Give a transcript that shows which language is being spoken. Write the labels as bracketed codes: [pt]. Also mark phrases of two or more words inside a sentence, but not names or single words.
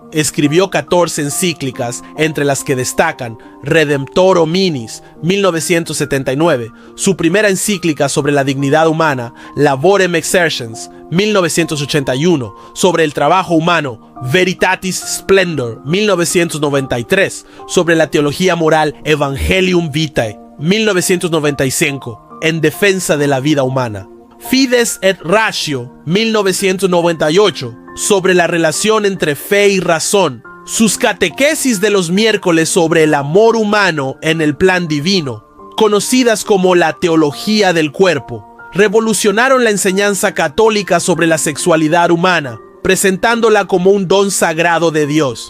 [es] Escribió 14 encíclicas, entre las que destacan Redemptor Hominis, 1979, su primera encíclica sobre la dignidad humana, Laborem Exercens, 1981, sobre el trabajo humano, Veritatis Splendor, 1993, sobre la teología moral, Evangelium Vitae, 1995, en defensa de la vida humana. Fides et Ratio, 1998, sobre la relación entre fe y razón. Sus catequesis de los miércoles sobre el amor humano en el plan divino, conocidas como la teología del cuerpo, revolucionaron la enseñanza católica sobre la sexualidad humana, presentándola como un don sagrado de Dios.